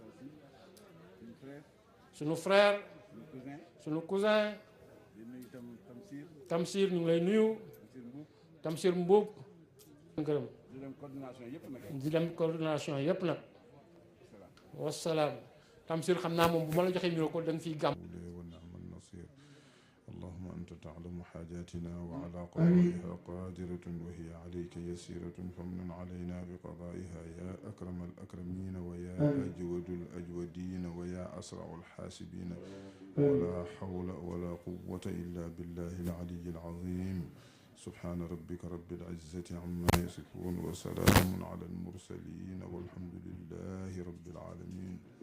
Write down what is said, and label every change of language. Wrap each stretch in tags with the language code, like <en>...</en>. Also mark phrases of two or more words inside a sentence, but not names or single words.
<wo>sunu frère sunu cousin Tamsir ñu ngi lay nuyu Tamsir Mbuub gërëm di dem coordination yëpp nag wasalaam Tamsir xam naa moom bu ma la joxee micro ko da nga fiy gàmm</wo> <ar>اللهم أنت تعلم حاجاتنا وعلى قضائها قادرة وهي عليك يسيرة فمن علينا بقضائها يا أكرم الأكرمين ويا أجود الأجودين ويا أسرع الحاسبين ولا حول ولا قوة إلا بالله العلي العظيم سبحان ربك رب العزة عما يصفون وسلام على المرسلين والحمد لله رب العالمين</ar>